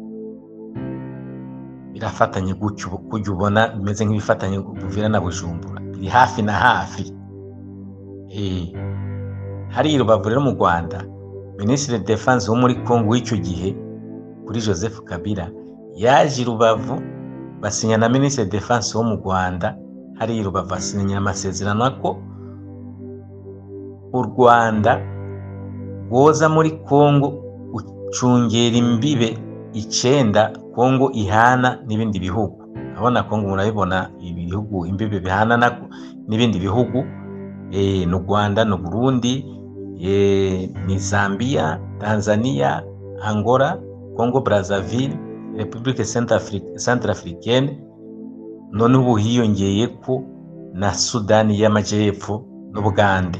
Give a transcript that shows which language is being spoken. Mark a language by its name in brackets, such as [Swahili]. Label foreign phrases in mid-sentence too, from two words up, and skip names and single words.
[Kinyarwanda] Birafatanye gutyo ubona bimeze nk'ibifatanye Buvira na Bujumbura, biri hafi na hafi. hari Rubavu rero mu Rwanda, [French] Ministre de Defense [Kinyarwanda] wo muri Congo w'icyo gihe kuri Joseph Kabila yaje Rubavu, basinya na [French] Ministre de Defense [Kinyarwanda] wo mu Rwanda hari Rubavu, basinya amasezerano ko u Rwanda rwoza muri Congo ucungera imbibe 9 Congo ihana n'ibindi bihugu. Abona Congo murabibona ibihugu imbibe bihana n'ibindi bihugu, no Rwanda, no Burundi, ni Zambia, Tanzania, Angola, Congo Brazzaville, Republique Centrafricaine, none ubu hiyongeye ko na Sudani y'Amajyepfo n'Ubugande.